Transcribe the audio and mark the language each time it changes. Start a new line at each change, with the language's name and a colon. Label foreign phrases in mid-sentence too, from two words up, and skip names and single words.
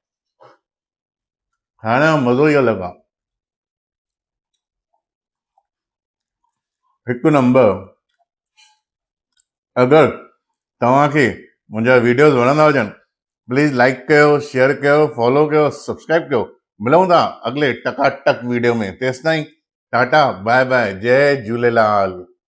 Sindhi: खाइण जो मज़ो ई अलॻि आहे। हिकु नंबर। अगरि तव्हांखे मुंहिंजा वीडियोज़ वणंदा हुजनि, प्लीज़ लाइक कयो, शेयर कयो, फॉलो कयो, सब्सक्राइब कयो। मिलूं था अगले टकाटक वीडियो में। तेसिताईं टाटा
English: bye bye,
Sindhi: जय झूलेलाल।